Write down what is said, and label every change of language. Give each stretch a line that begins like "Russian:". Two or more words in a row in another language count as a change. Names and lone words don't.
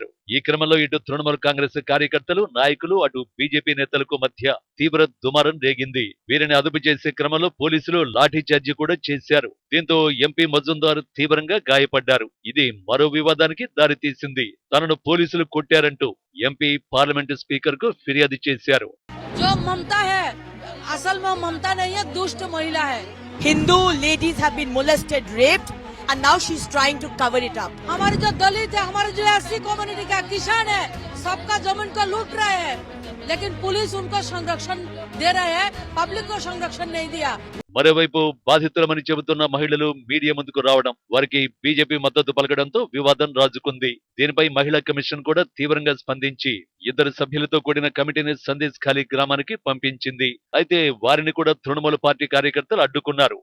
Telugu: ఈ క్రమంలో ఇటు తృణమూల్ కాంగ్రెస్ కార్యకర్తలు, నాయకులు, అటు బీజేపీ నేతలకు మధ్య తీవ్ర దుమారం రేగింది. వీరిని అదుపు చేసే క్రమంలో పోలీసులు లాఠీ చార్జీ కూడా చేశారు. దీంతో ఎంపీ మజుందార్ తీవ్రంగా గాయపడ్డారు. ఇది మరో వివాదానికి దారితీసింది. తనను పోలీసులు కొట్టారంటూ ఎంపీ పార్లమెంటు స్పీకర్ కు ఫిర్యాదు చేశారు.
Hindi: असल में ममता नहीं है, दुष्ट महिला है.
English: Hindu ladies have been molested, raped, and now she's trying to cover it up.
Hindi: हमारे जो दलित है, हमारे जो
English: SC community
Hindi: का किसान है, सबका जमीन को लूट रहे हैं, लेकिन पुलिस उनको संरक्षण दे रहे हैं, पब्लिक को संरक्षण नहीं दिया.
Telugu: మరోవైపు బాధితులమని చెబుతున్న మహిళలు మీడియా ముందుకు రావడం, వారికి బీజేపీ మద్దతు పలకడంతో వివాదం రాజుకుంది. దీనిపై మహిళా కమిషన్ కూడా తీవ్రంగా స్పందించి 2 సభ్యులతో కూడిన కమిటీని సందేశ్ ఖాళీ గ్రామానికి పంపించింది. అయితే వారిని కూడా తృణమూల్ పార్టీ కార్యకర్తలు అడ్డుకున్నారు.